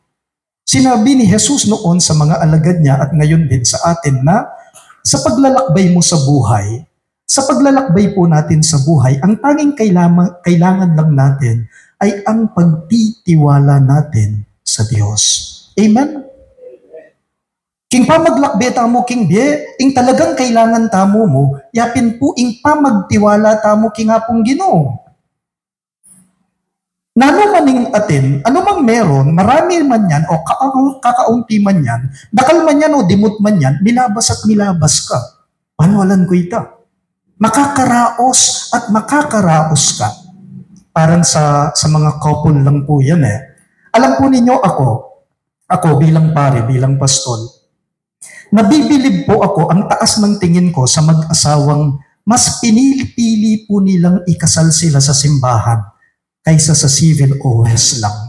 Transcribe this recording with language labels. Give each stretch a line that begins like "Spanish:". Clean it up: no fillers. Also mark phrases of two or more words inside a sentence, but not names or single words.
Filipino: Sinabi ni Jesus noon sa mga alagad niya at ngayon din sa atin na sa paglalakbay mo sa buhay, sa paglalakbay po natin sa buhay, ang tanging kailangan lang natin ay ang pagtitiwala natin sa Diyos. Amen?
Pampanga: King pa maglakbay tamo, king biye, ing talagang kailangan tamo mo, yapin po ing pa magtiwala tamo, king hapong Ginoo. Nano maning atin,
Filipino: ano mang meron, marami man yan, o kakaunti man yan,
Pampanga: dakal man yan o dimut man yan, milabas at milabas ka. Panualan ko ita.
Filipino: Makakaraos at makakaraos ka. Parang sa mga couple lang po yan eh. Alam po ninyo ako bilang pare, bilang pastol, nabibilib po ako ang taas ng tingin ko sa mag-asawang mas pinili po nilang ikasal sila sa simbahan kaysa sa civil OS lang.